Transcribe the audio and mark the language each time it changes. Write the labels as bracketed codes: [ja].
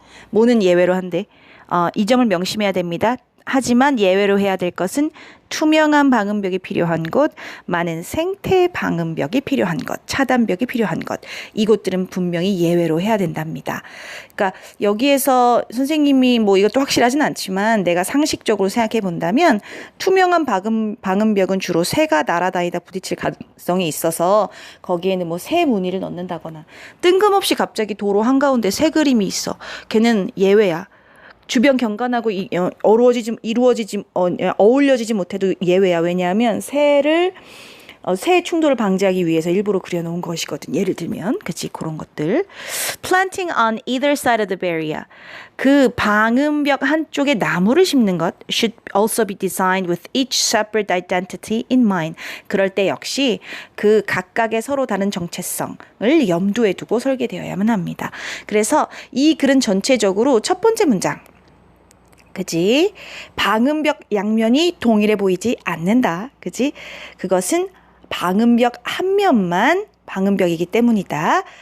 [ko] 뭐는 예외로 한데 이 점을 명심해야 됩니다. 하지만 예외로 해야 될 것은 투명한 방음벽이 필요한 곳, 많은 생태 방음벽이 필요한 것, 차단벽이 필요한 것. 이곳들은 분명히 예외로 해야 된답니다. 그러니까 여기에서 선생님이 이것도 확실하진 않지만 내가 상식적으로 생각해 본다면 투명한 방음벽은 주로 새가 날아다니다 부딪힐 가능성이 있어서 거기에는 새 무늬를 넣는다거나 뜬금없이 갑자기 도로 한가운데 새 그림이 있어. 걔는 예외야. 주변 경관하고 어울려지지 못해도 예외야. 왜냐하면 새 충돌을 방지하기 위해서 일부러 그려놓은 것이거든. 예를 들면, 그치, 그런 것들. [en] Planting on either side of the barrier. [ko] 그 방음벽 한쪽에 나무를 심는 것 [en] should also be designed with each separate identity in mind. [ko] 그럴 때 역시 그 각각의 서로 다른 정체성을 염두에 두고 설계되어야만 합니다. 그래서 이 글은 전체적으로 첫 번째 문장. 그지? 방음벽 양면이 동일해 보이지 않는다. 그지? 그것은 방음벽 한 면만 방음벽이기 때문이다.